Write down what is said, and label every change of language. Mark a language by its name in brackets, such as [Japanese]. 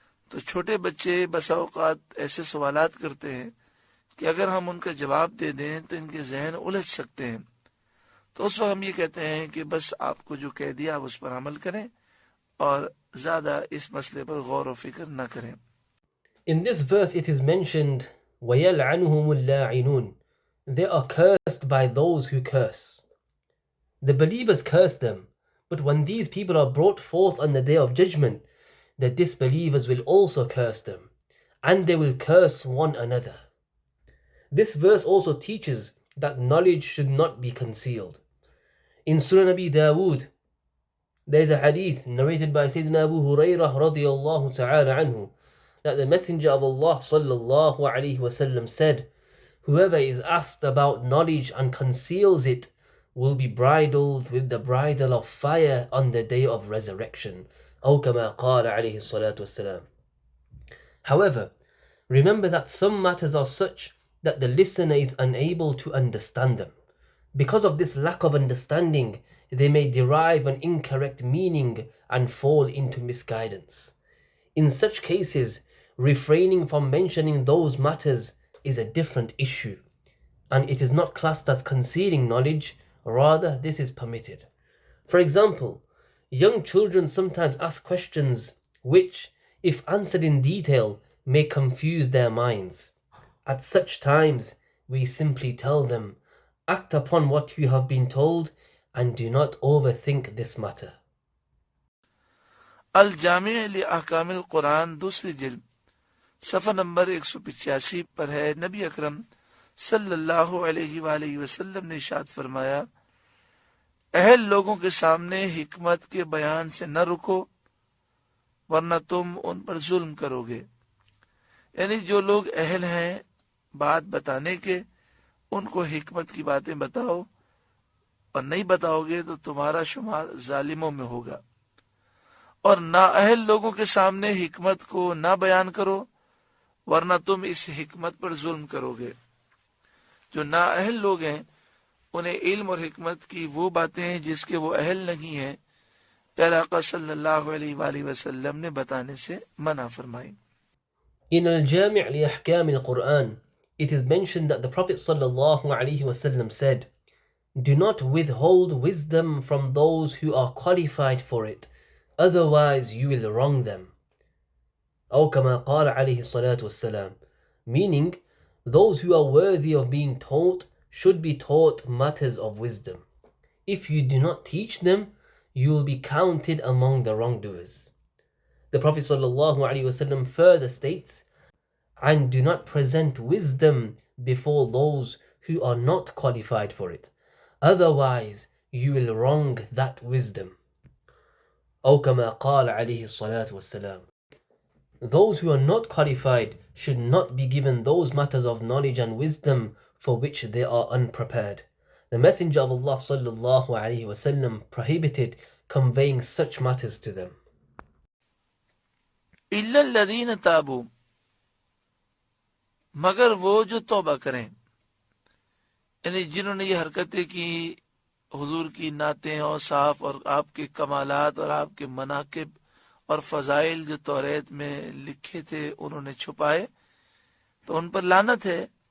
[Urdu] تو چھوٹے بچے بسا اوقات ایسے سوالات کرتے ہیں کہ اگر ہم ان کا جواب دے دیں تو ان کے ذہن الجھ سکتے ہیں، تو اس وقت ہم یہ کہتے ہیں کہ بس آپ کو جو کہہ دیا آپ اس پر عمل کریں اور زیادہ اس مسئلے پر غور و فکر نہ کریں۔ [English] In this verse it is mentioned, [Arabic] وَيَلْعَنُهُمُ اللَّاعِنُونَ. [English] They are cursed by those who curse. The believers curse them, but when these people are brought forth on the day of judgment, the disbelievers will also curse them, and they will curse one another. This verse also teaches that knowledge should not be concealed. In Sunan Abi Dawood, there is a hadith narrated by Sayyidina Abu Hurairah radiyallahu ta'ala anhu, that the Messenger of Allah sallallahu alayhi wasallam said, whoever is asked about knowledge and conceals it will be bridled with the bridle of fire on the day of resurrection. [Arabic] أو كما قال عليه الصلاة والسلام. [English] However, remember that some matters are such that the listener is unable to understand them. Because of this lack of understanding, they may derive an incorrect meaning and fall into misguidance. In such cases, refraining from mentioning those matters is a different issue, and it is not classed as concealing knowledge, rather this is permitted. For example, young children sometimes ask questions which, if answered in detail, may confuse their minds. At such times, we simply tell them, act upon what you have been told and do not overthink this matter. [Urdu] الجامع لأحکام القرآن دوسری جلد صفحہ number 185 پر ہے. نبی اکرم صلی اللہ علیہ وآلہ وسلم نے ارشاد فرمایا، اہل لوگوں کے سامنے حکمت کے بیان سے نہ رکو ورنہ تم ان پر ظلم کرو گے. یعنی جو لوگ اہل ہیں بات بتانے کے، ان کو حکمت کی باتیں بتاؤ، اور نہیں بتاؤ گے تو تمہارا شمار ظالموں میں ہوگا. اور نااہل لوگوں کے سامنے حکمت کو نہ بیان کرو ورنہ تم اس حکمت پر ظلم کرو گے. جو نااہل لوگ ہیں انہیں علم اور حکمت کی وہ باتیں ہیں جس کے وہ اہل نہیں ہیں، پیارے آقا صلی اللہ علیہ وآلہ وسلم نے بتانے سے منع فرمائی. [English] In Al-Jami' li-Ahkam al-Quran, it is mentioned that the Prophet sallallahu alaihi wasallam said, "Do not withhold wisdom from those who are qualified for it, otherwise you will wrong them." [Arabic] أو كما قال عليه الصلاة والسلام, [English] meaning those who are worthy of being taught should be taught matters of wisdom. If you do not teach them, you will be counted among the wrongdoers. The Prophet ﷺ further states, and do not present wisdom before those who are not qualified for it, otherwise you will wrong that wisdom. [Arabic] أو كما قال عليه الصلاة والسلام. [English] Those who are not qualified should not be given those matters of knowledge and wisdom for which they are unprepared. The Messenger of Allah sallallahu alaihi wasallam prohibited conveying such matters to them. [Arabic] إِلَّا الَّذِينَ تَابُوا، [Urdu] مگر وہ جو توبہ کریں، یعنی جنہوں نے یہ حرکتیں کی، حضور کی نعتیں اور صاف اور آپ کے کمالات اور آپ کے مناقب اور فضائل جو توریت میں لکھے تھے انہوں نے چھپائے، تو ان پر لعنت ہے.